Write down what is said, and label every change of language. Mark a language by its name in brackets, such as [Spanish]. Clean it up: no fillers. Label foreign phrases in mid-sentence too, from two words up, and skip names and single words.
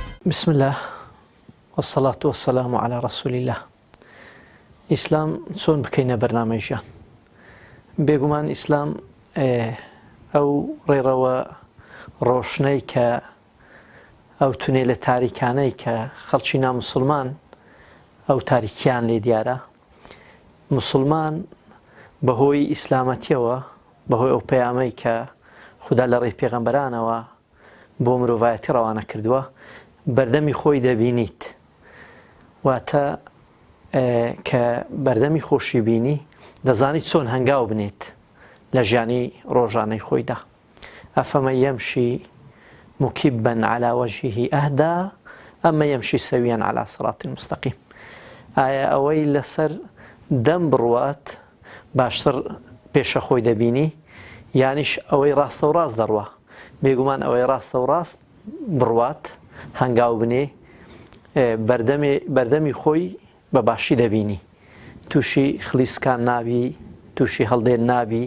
[Arabic] بسم الله والصلاة والسلام على رسول الله. [Central Kurdish] ئیسلام چۆن بکەینە بەرنامەی بێگومان ئیسلام ئەو ڕێڕەوە ڕۆشنەی کە ئەو تونێلە تاریکانەی کە خەڵکی ناموسڵمان ئەو تاریکیان لێ دیارە، موسڵمان بەهۆی ئیسلامەتیەوە، بەهۆی ئەو پەیامەی کە خوددا لە ڕێی پێغەمبەرانەوە بۆ مرۆڤایەتی ڕەوانە کردووە، بەردەمی خۆی دەبینیت. واتە کە بەردەمی خۆشی بینی دەزانیت چۆن هەنگاو بنێت لە ژیانی ڕۆژانەی خۆیدا. [Arabic] ئەفەمەن یەمشی مکبا على وجهه ئەهدا ئەمە یەمشی سەویەن على صراط مستەقیم. [Central Kurdish] ئایا ئەوەی لەسەر دەم بڕوات باشتر پێشە خۆی دەبینی، یانیش ئەوەی ڕاستە و ڕاست دەڕوا؟ بێگومان ئەوەی ڕاستە و ڕاست بڕوات هەنگاو بنێ، بەردەمی خۆی بە باشی دەبینی، تووشی خلیسکان نابی، تووشی هەڵدێن نابی.